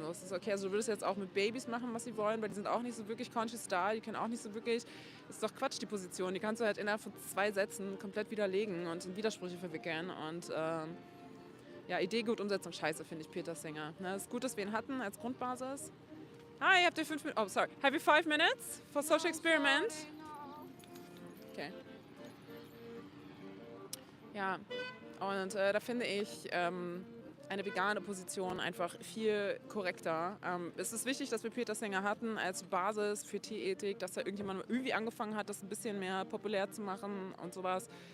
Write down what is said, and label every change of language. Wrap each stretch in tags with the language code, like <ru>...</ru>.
<de>So, es ist okay, also du würdest jetzt auch mit Babys machen, was sie wollen, weil die sind auch nicht so wirklich conscious da, die können auch nicht so wirklich, das ist doch Quatsch, die Position, die kannst du halt innerhalb von 2 Sätzen komplett widerlegen und in Widersprüche verwickeln und ja, Idee gut, Umsetzung scheiße, finde ich Peter Singer. Ne, es ist gut, dass wir ihn hatten als Grundbasis. Hi, habt ihr 5 Minuten?</de> <en>Oh, sorry. Have you 5 minutes for social experiment? Okay.</en> <de>Ja, und da finde ich eine vegane Position einfach viel korrekter. Es ist wichtig, dass wir Peter Singer hatten als Basis für Tierethik, dass da irgendjemand mal irgendwie angefangen hat, das ein bisschen mehr populär zu machen und sowas.</de>